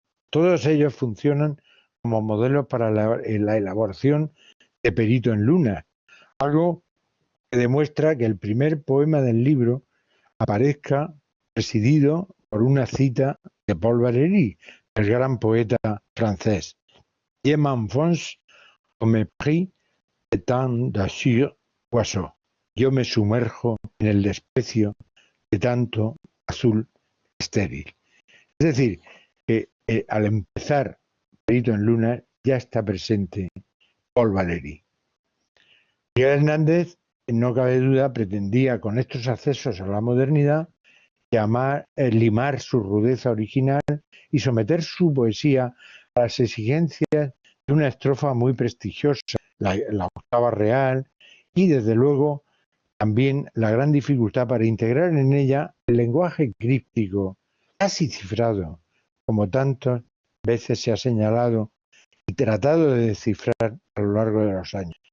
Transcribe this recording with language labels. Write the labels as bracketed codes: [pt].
[es] Todos ellos funcionan como modelos para la elaboración de Perito en Luna, algo que demuestra que el primer poema del libro aparezca presidido por una cita de Paul Valéry, el gran poeta francés. [fr] Je m'enfonce au mépris de tant d'azur oiseau. [es] Yo me sumerjo en el desprecio de tanto azul estéril. Es decir, que al empezar Perito en Luna ya está presente Paul Valéry. Miguel Hernández, no cabe duda, pretendía con estos accesos a la modernidad limar su rudeza original y someter su poesía a las exigencias de una estrofa muy prestigiosa, la octava real, y desde luego también la gran dificultad para integrar en ella el lenguaje críptico, casi cifrado, como tantas veces se ha señalado y tratado de descifrar a lo largo de los años.